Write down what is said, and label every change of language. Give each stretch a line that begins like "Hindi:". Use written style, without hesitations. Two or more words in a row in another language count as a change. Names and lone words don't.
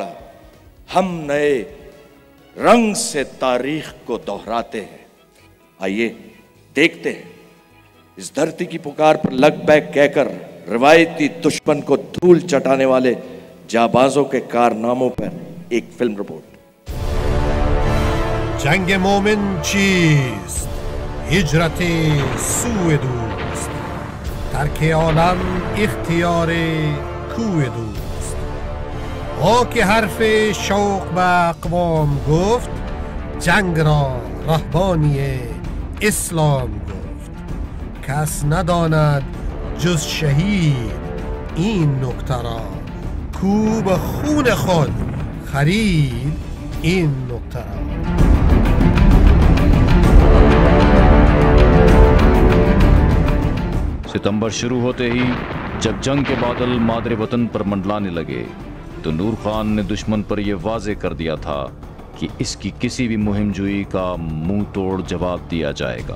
Urdu: ہم نئے رنگ سے تاریخ کو دہراتے ہیں. آئیے دیکھتے ہیں اس دھرتی کی پکار پر لگ بیک کہہ کر روایتی دشمن کو دھول چٹانے والے جانبازوں کے کارناموں پر ایک فلم رپورٹ.
Persian: جنگ مومن چیست؟ ہجرت سوی دوست، ترک عالم اختیار کوی دوست. او که حرف شوق به اقوام گفت، جنگ را رهبانی اسلام گفت. کس نداند جز شهید این نکته را، کو به خون خود خرید این نکته را.
Urdu: ستمبر شروع ہوتے ہی جب جنگ کے بادل مادر وطن پر منڈلانے لگے تو نور خان نے دشمن پر یہ واضح کر دیا تھا کہ اس کی کسی بھی مہم جوئی کا منہ توڑ جواب دیا جائے گا.